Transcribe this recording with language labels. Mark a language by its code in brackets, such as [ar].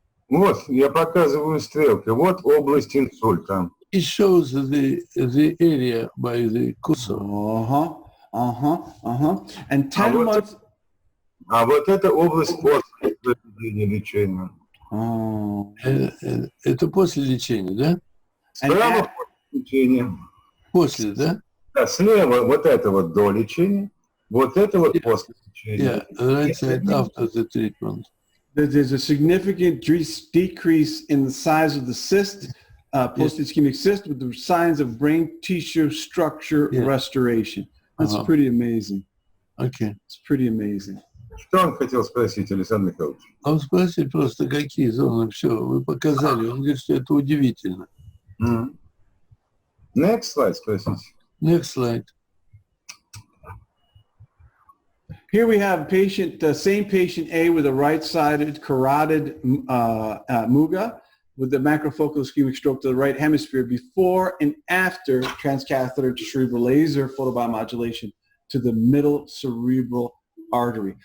[ru] Вот, я показываю стрелкой. Вот область инсульта. [en] It shows the area by the cursor. And 10 months. [ru] А вот это область после проведения лечения. [en] Oh. [ru] Это после лечения, да? Справа после лечения. После, да? Да, слева вот это вот до лечения, вот это вот после лечения. [en] Yeah, right side after the treatment. There's a significant decrease in the size of the cyst, post-ischemic cyst, with the signs of brain tissue structure restoration. That's pretty amazing. Okay. It's pretty amazing. [ru] Что он хотел спросить, Александр Михайлович? Он спросил просто, какие зоны, все, вы показали. Он говорит, что это удивительно. [en] Next slide, [ru] спросите. [en] Next slide. Here we have patient, same patient A with a right-sided carotid muga with the macrofocal ischemic stroke to the right hemisphere before and after transcatheter cerebral laser photobiomodulation to the middle cerebral artery.